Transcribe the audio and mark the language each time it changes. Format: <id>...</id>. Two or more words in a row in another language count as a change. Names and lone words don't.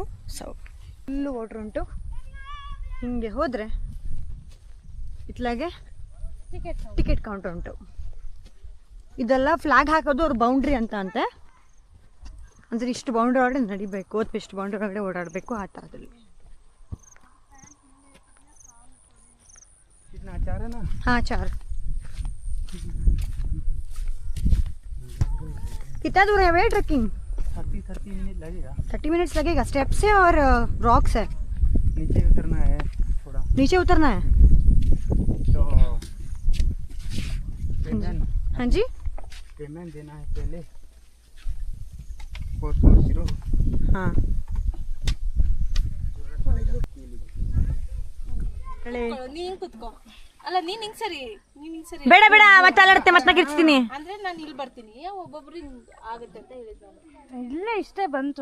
<kn>ಸೊ</kn> <en>full water</en> <kn>ಉಂಟು. ಹಿಂಗೆ ಹೋದರೆ ಇತ್ಲಾಗೆ</kn> <en>ticket counter</en> <kn>ಉಂಟು. ಇದೆಲ್ಲ ಫ್ಲಾಗ್ ಹಾಕೋದು ಅವ್ರ ಬೌಂಡ್ರಿ ಅಂತ ಅಂತೆ. ಅಂದರೆ ಇಷ್ಟು ಬೌಂಡ್ರಿ ಒಳಗಡೆ ನಡಿಬೇಕು ಅಥವಾ ಇಷ್ಟು ಬೌಂಡ್ರಿ ಒಳಗಡೆ ಓಡಾಡಬೇಕು ಆ ಥರದಲ್ಲಿ.</kn> <hi>हाँ 4. कितना दूर है भैया ट्रैकिंग? 30 मिनट लगेगा. 30 मिनट्स लगेगा. स्टेप्स है और रॉक्स है. नीचे उतरना है थोड़ा. नीचे उतरना है. तो हाँ जी. पेमेंट देना है पहले. 440. ಹಾಂ</hi> <kn>ನೀನ್ ಕುತ್ಕೋ. ಅಲ್ಲ ನೀನ್ ಹಿಂಗ್ ಸರಿ, ನೀನ್ ಹಿಂಗ್ ಸರಿ. ಬೇಡ ಬೇಡ ಮತ್ತೆ ಅಲ್ಲಾಡುತ್ತೆ ಮತ್ತೆ ಕಿರ್ಚ್ತೀನಿ. ಅಂದ್ರೆ ನಾನು ಇಲ್ಲಿ ಬರ್ತೀನಿ, ಒಬ್ಬೊಬ್ರು ಹಿಂಗ್ ಆಗುತ್ತೆ ಅಂತ ಹೇಳಿದ್ ನಾನು. ಇಲ್ಲ ಇಷ್ಟೇ ಬಂತು.</kn>